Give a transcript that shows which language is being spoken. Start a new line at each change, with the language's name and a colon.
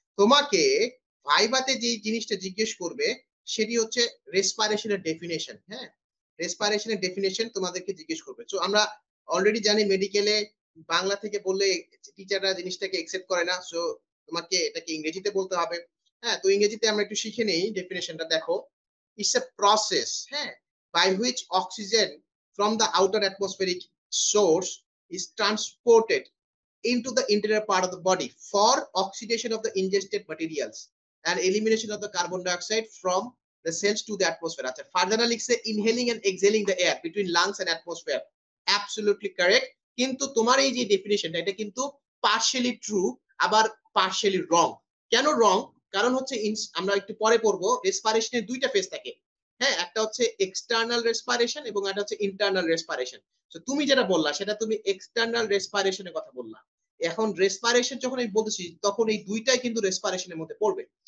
Bangla: তোমাকে ভাইভাতে যে জিনিসটা জিজ্ঞেস করবে সেটি হচ্ছে রেসপিরেশনের ডেফিনেশন। হ্যাঁ, রেসপিরেশনের ডেফিনেশন তোমাদেরকে জিজ্ঞেস করবে। তো আমরা অলরেডি জানি মেডিকেলে বাংলা থেকে বললে টিচাররা জিনিসটাকে একসেপ্ট করে না, সো তোমাকে এটাকে ইংরেজিতে বলতে হবে। হ্যাঁ, তো ইংরেজিতে আমরা একটু শিখে নেই ডেফিনেশনটা। দেখো,
English: It's a process, হ্যাঁ, by which oxygen from the outer atmospheric source is transported into the interior part of the body for oxidation of the ingested materials and elimination of the carbon dioxide from the cells to the atmosphere.
Bangla: আচ্ছা, ফারদানা লিখছে
English: inhaling and exhaling the air between lungs and atmosphere. Absolutely correct.
Bangla: কিন্তু তোমার এই যে ডেফিনেশনটা, এটা কিন্তু partially true আবার partially রং। কেন রং? কারণ হচ্ছে আমরা একটু পরে পড়বো, রেসপিরেশনের দুইটা ফেজ থাকে। হ্যাঁ, একটা হচ্ছে এক্সটার্নাল রেসপিরেশন এবং একটা হচ্ছে ইন্টারনাল রেসপিরেশন। তো তুমি যেটা বললা সেটা তুমি এক্সটার্নাল রেসপিরেশনের কথা বললা। এখন রেসপিরেশন যখন আমি বলতেছি তখন এই দুইটাই কিন্তু রেসপিরেশনের মধ্যে পড়বে।